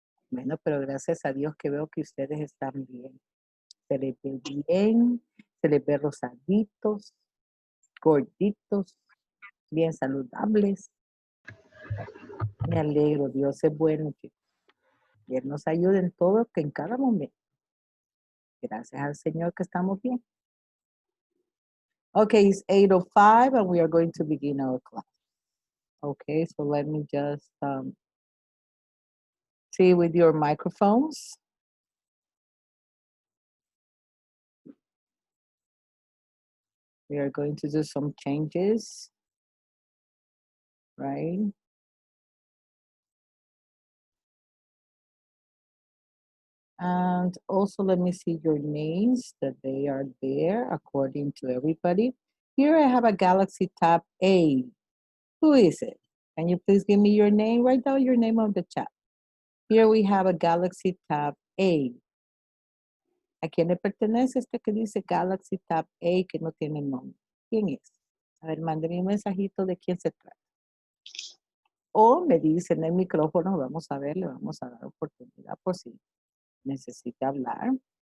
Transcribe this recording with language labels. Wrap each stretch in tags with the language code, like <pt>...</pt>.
<es>Bueno, pero gracias a Dios que veo que ustedes están bien. Se les ve bien, se les ve rosaditos, gorditos, bien saludables. Me alegro, Dios es bueno, chicos. Y Él nos ayude en todo, que en cada momento. Gracias al Señor que estamos bien.</es> <en>Okay, it's 8:05 and we are going to begin our class. Okay, so let me just see with your microphones. We are going to do some changes, right? And also let me see your names, that they are there according to everybody. Here I have a Galaxy Tab A. Who is it? Can you please give me your name? Write down your name on the chat. Here we have a Galaxy Tab A.</en> <es>¿A quién le pertenece este que dice Galaxy Tab A que no tiene nombre? ¿Quién es? A ver, mándeme un mensajito de quién se trata. O me dice en el micrófono, vamos a ver, le vamos a dar oportunidad por si necesita hablar.</es>